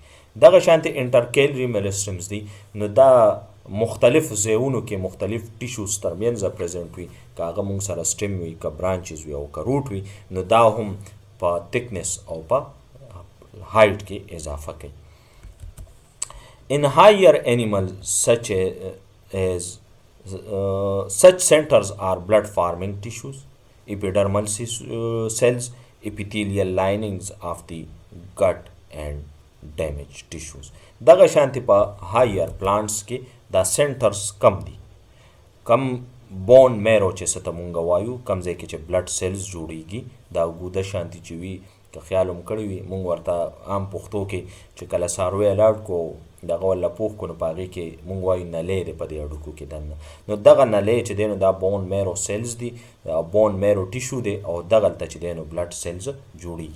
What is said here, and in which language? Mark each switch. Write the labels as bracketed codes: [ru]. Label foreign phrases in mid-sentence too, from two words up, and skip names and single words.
[ps] دغه شانتې [en] intercalary meristems [ps] دي. نو دا مختلف ځایونو کې مختلف ټیشوز ترمنځ پریزنټ وي، که هغه مونږ سره سټیم وي، که برانچز وي او که روټ وي. نو دا هم په تکنس او په هایټ کې اضافه کوي. [en] In higher animals such centers are blood forming tissues, epidermal cells epithelial linings of the gut and damaged tissues. [ps] دغه شانتی په [en] higher plants [ps] کې دا سنټرز کم دي. کم [en] bone marrow [ps] چې څه ته مونږ وایو، کم ځای کې چې [en] blood cells [ps] جوړیږي، دا اوږده شانتي چې وي، که خیال هم کړی وي مونږ ورته عام پښتو کې چې کله څاروی الاډ کو دغه ولا پوخ کو نو په هغې کې مونږ وایو نلی دی په دې هډوکو کې دننه، نو دغه نلی چې دی نو دا [en] bone marrow cells [ps] دي، [en] bone marrow tissue [ps] دی، او دغلته چې دی نو [en] blood cells [ps] جوړیږي.